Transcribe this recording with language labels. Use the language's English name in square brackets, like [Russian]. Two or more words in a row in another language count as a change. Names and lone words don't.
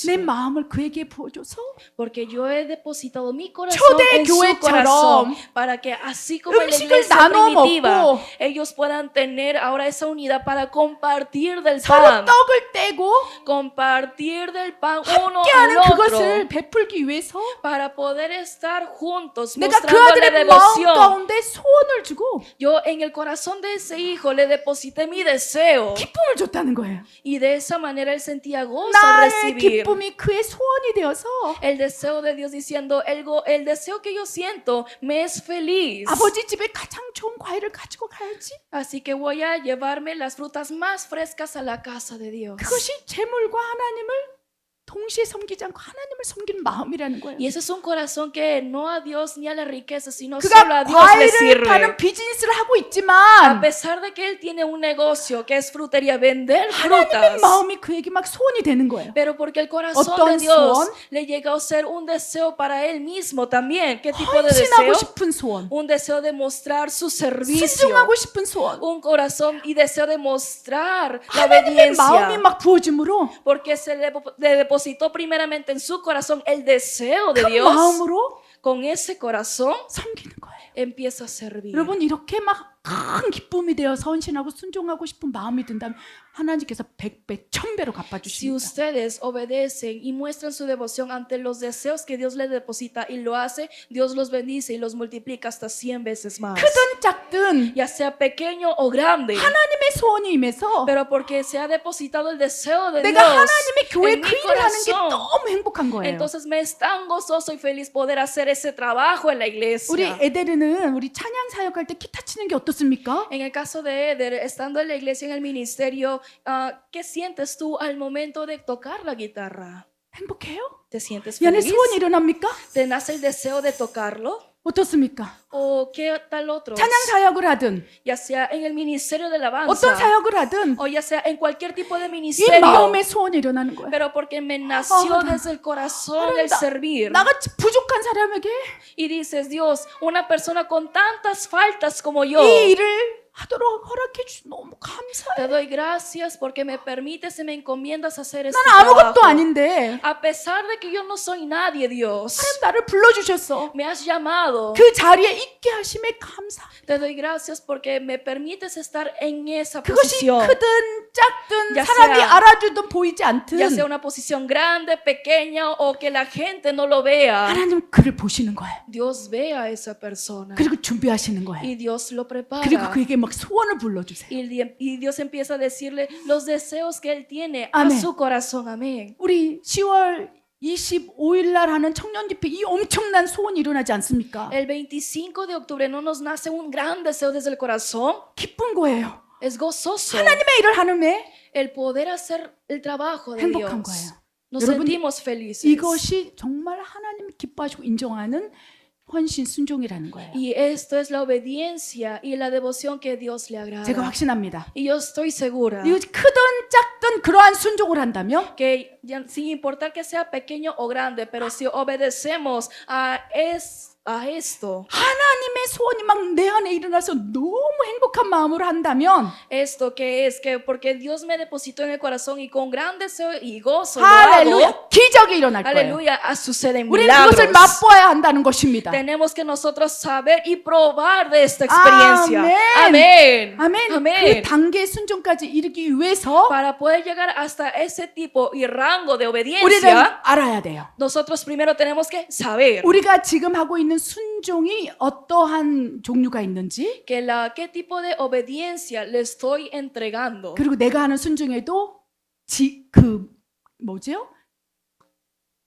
[Korean] 내 마음을 그에게 부어줘서 [Spanish] Porque yo he depositado mi corazón [Korean] 초대 [Spanish] en su [Korean] 교회처럼 [Spanish] corazón para que así como en la [Korean] 음식을 [Spanish] iglesia [Korean] 나눠 [Spanish] primitiva [Korean] 먹고 [Spanish] ellos puedan tener ahora esa unidad para compartir del [Korean] 서로 [Spanish] pan, [Korean] 떡을 떼고 [Spanish] compartir del pan uno al [Korean] 함께하는 [Spanish] otro, [Korean] 그것을 베풀기 위해서 [Spanish] para poder estar juntos [Korean] 내가 그 [Spanish] mostrando la [Korean] 아들의 마음 [Spanish] devoción. [Korean] 가운데 소원을 주고 [Spanish] Yo en el corazón de ese hijo le deposité mi deseo [Korean] 기쁨을 줬다는 거예요. [Spanish] y de esa manera él sentía gozo al [Korean] 나의 [Spanish] recibir [Korean] 기쁨이 그의 소원이 되어서 [Spanish] el deseo de Dios, diciendo el deseo que yo siento me es feliz. [Korean] 아버지 집에 가장 좋은 과일을 가지고 가야지. [Spanish] Así que voy a llevarme las frutas más frescas a la casa de Dios. [Korean] 그것이 재물과 하나님을 동시에 섬기지 않고 하나님을 섬기는 마음이라는 거예요. [Spanish] Y ese es un corazón que no a Dios ni a la riqueza, sino solo [Korean] 그가 [Spanish] a Dios le [Korean] 과일을 [Spanish] sirve. [Korean] 파는 비즈니스를 하고 [Spanish] A [Korean] 있지만 [Spanish] pesar de que él tiene un negocio que es frutería, vender [Korean] 하나님의 [Spanish] frutas, [Korean] 마음이 그에게 막 소원이 되는 거예요. [Spanish] pero porque el corazón [Korean] 어떤 [Spanish] de Dios [Korean] 소원? [Spanish] le llegó a ser un deseo para él mismo también. ¿Qué tipo de [Korean] 헌신하고 [Spanish] deseo? [Korean] 싶은 소원, [Spanish] Un deseo de mostrar su servicio. [Korean] 순종하고 싶은 소원. [Spanish] Un corazón y deseo de mostrar la [Korean] 하나님의 마음이 [Spanish] obediencia. [Korean] 막 부어짐으로 [Spanish] Porque le depositó primeramente en su corazón el deseo de [Korean] 그 [Spanish] Dios. [Korean] 마음으로 [Spanish] Con ese corazón [Korean] 섬기는 거예요. [Spanish] empieza a servir. [Korean] 여러분 이렇게 막 큰 기쁨이 되어서 헌신하고 순종하고 싶은 마음이 든다면 하나님께서 100배, 1000배로 [Spanish] Si [Korean] 갚아주십니다. [Spanish] ustedes obedecen y muestran su devoción ante los deseos que Dios les deposita y lo hace, Dios los bendice y los multiplica hasta 100 veces más. [Korean] 크든 작든 [Spanish] Ya sea pequeño o grande, [Korean] 하나님의 소원이 임해서 [Spanish] pero porque se ha depositado el deseo de [Korean] 내가 [Spanish] Dios [Korean] 하나님의 교회 [Spanish] en [Korean] 그 [Spanish] mi [Korean] 일을 하는 게 [Spanish] corazón, [Korean] 너무 행복한 거예요. [Spanish] entonces me es tan gozoso y feliz poder hacer ese trabajo en la [Korean] 우리 [Spanish] iglesia. [Korean] 에데르는 우리 찬양 사역할 때 기타 치는 게 어떻습니까? [Spanish] En el caso de Eder, estando en la iglesia, en el ministerio, ¿qué sientes tú al momento de tocar la guitarra? [Korean] 행복해요? [Spanish] ¿Te sientes [Korean] 이 안에 [Spanish] feliz? [Korean] 소원이 일어납니까? [Spanish] ¿Te nace el deseo de tocarlo? [Korean] 어떻습니까? [Spanish] ¿O qué tal otro? [Korean] 찬양 사역을 하든 [Spanish] Ya sea en el ministerio de [Korean] 어떤 [Spanish] alabanza [Korean] 사역을 하든 [Spanish] o ya sea en cualquier tipo de [Korean] 이 [Spanish] ministerio. [Korean] 마음의 소원이 일어나는 거예요. [Spanish] Pero porque me nació [Korean] 나- [Spanish] desde el corazón el servir. [Korean] 나같이 부족한 사람에게 [Spanish] Y dices, Dios, una persona con tantas faltas como yo, [Korean] 이 일을 하도록 허락해 주셔서 너무 감사해요. [Spanish] te doy gracias porque me permites y me encomiendas a hacer este [Korean] 나는 아무것도 [Spanish] trabajo. [Korean] 아닌데 [Spanish] A pesar de que yo no soy nadie, Dios, [Korean] 하나님 나를 불러주셨어. [Spanish] me has llamado. [Korean] 그 자리에 있게 하심에 감사. [Spanish] Te doy gracias porque me permites estar en esa [Korean] 그것이 [Spanish] posición. [Korean] 크든 작든 [Spanish] Ya [Korean] 사람이 [Spanish] sea- [Korean] 알아주든 보이지 않든 [Spanish] Ya sea una posición grande, pequeña o que la gente no lo vea. [Korean] 하나님 그를 보시는 거예요. [Spanish] Dios ve a esa persona [Korean] 그리고 준비하시는 거예요. [Spanish] y Dios lo prepara. [Korean] 그리고 그에게 막 소원을 불러주세요. [Spanish] Y Dios empieza a decirle los deseos que Él tiene Amén. a su corazón. Amén. [Korean] 우리 10월 25일 날 하는 청년 집회 이 엄청난 소원이 일어나지 않습니까? [Spanish] El 25 de octubre no nos nace un gran deseo desde el corazón. [Korean] 기쁜 거예요. [Spanish] Es gozoso [Korean] 하나님의 일을 하는데 [Spanish] el poder hacer el trabajo de [Korean] 행복한 [Spanish] Dios. [Korean] 거예요. [Spanish] Nos [Korean] 여러분, [Spanish] sentimos felices. [Korean] 이것이 정말 하나님이 기뻐하시고 인정하는 헌신 순종이라는 거예요. [Spanish] Y esto es la obediencia y la devoción que Dios le [Korean] 제가 [Spanish] agrada. [Korean] 확신합니다. [Spanish] Y yo estoy segura [Korean] 이거 크든 작든 그러한 순종을 한다면 [Spanish] que sin importar que sea pequeño o grande, pero si obedecemos a esto, [Korean] 하나님의 소원이 막 내 안에 일어나서 너무 행복한 마음으로 한다면 [Spanish] esto que es que porque Dios me depositó en el corazón y con gran deseo y gozo lo hago, [Korean] 할렐루야 기적이 일어날 거예요. [Spanish] aleluya, suceden [Korean] 우리는 그것을 [Spanish] milagros. [Korean] 맛보아야 한다는 것입니다. [Spanish] Tenemos que nosotros saber y probar de esta experiencia. Amén. Amén. [Korean] 아멘. 그 [Spanish] Amén. [Korean] 단계 순종까지 이르기 위해서 [Spanish] Para poder llegar hasta ese tipo y rango de [Korean] 우리는 [Spanish] obediencia, [Korean] 알아야 돼요. [Spanish] nosotros primero tenemos que saber [Korean] 우리가 지금 하고 있는 순종이 어떠한 종류가 있는지, [Spanish] qué tipo de obediencia le estoy entregando. [Korean] 그리고 내가 하는 순종에도 그 뭐죠?